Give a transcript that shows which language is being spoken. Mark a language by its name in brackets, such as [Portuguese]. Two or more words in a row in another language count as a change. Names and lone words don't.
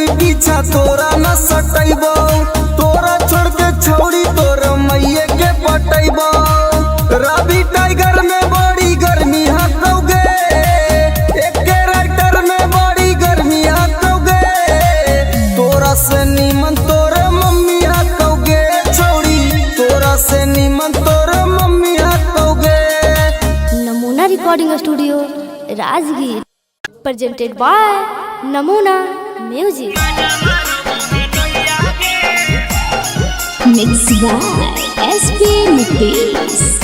[Magahi] पीछा तोरा न सटैबो तोरा छोड़ के छौड़ी तोर मैये के पटैबो रवि टाइगर में बड़ी गर्मी हकोगे एके राइटर में बड़ी गर्मी हकोगे तोरा से नीमन तोर मम्मी हकोगे छौड़ी तोरा से नीमन तोर मम्मी हकोगे नमूना रिकॉर्डिंग स्टूडियो राजगीर। [English] presented by नमूना म्यूजिक। Mix by SP Nitish.